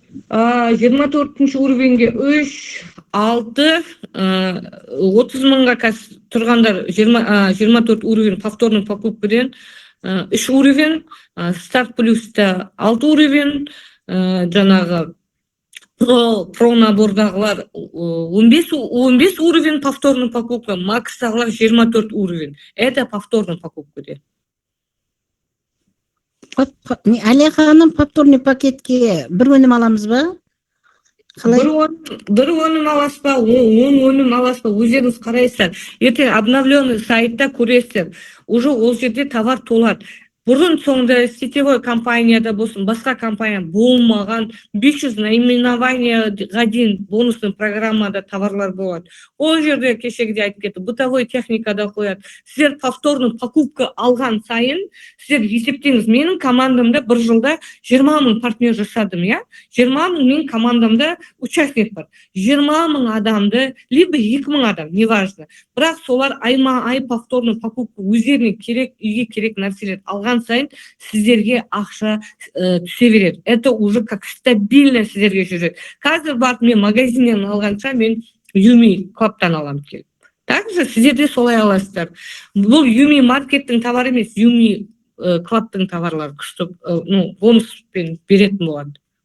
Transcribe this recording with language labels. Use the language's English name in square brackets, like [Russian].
[Kazakh] 24 уровеньге 3, 6, 30 мыңға тұрғандар 24 уровень повторный покупкаден 3 уровень, старт плюста 6 уровень, жаңағы про набордағылар 15 уровень повторный покупка, макстағылар 24 уровень. [Russian] Это повторный покупка. [Kazakh] Әлия ханым, повторный пакетке бір өнім аламыз ба? Бір өнім аласыз ба, 10 өнім аласыз ба, өздеріңіз қарайсыздар. Ертең обновленный сайтта көресіздер. Уже ол жерде товар толады. Бұрын соңды сетевой компанияда болсын, басқа компания болмаған 500 наименованияға дейін бонусный программада товарлар болады. Ол жерде кешегіде айтып кетті, бытовой техникада қояды. Сіздер повторный покупка алған сайын, сіздер есептеңіз, менің командамда бір жылда 20 мың партнер жасадым, 20 мың менің командамда участник бар. 20 мың адамды, либо 2 мың адам, неважно. Бірақ солар айма-ай повторный покупка өздеріне керек, үйге керек нәрселер алған сайын сіздерге ақша түсе береді. [Russian] Это уже как стабильно [Kazakh] сіздерге жүреді. Қазір барып мен магазиннен алғанша мен Юми клаптан алам келіп. Также сіздерде солай аласыздар. Бұл Юми маркеттің товары емес, Юми клаптың товарлары күшті, бонуспен беретін болады.